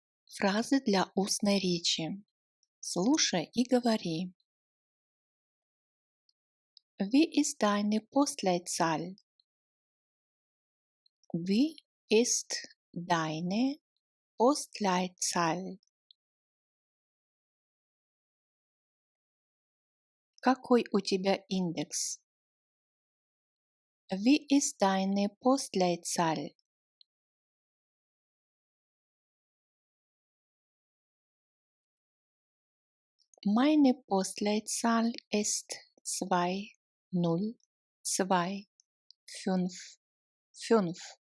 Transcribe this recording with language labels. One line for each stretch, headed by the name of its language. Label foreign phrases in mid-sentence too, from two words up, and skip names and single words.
Russian: Фразы для устной речи. Слушай и говори.
German: Wie ist deine Postleitzahl? Wie ist deine Postleitzahl?
Russian: Какой у тебя индекс?
German: Wie ist deine Postleitzahl? Meine Postleitzahl ist 20255.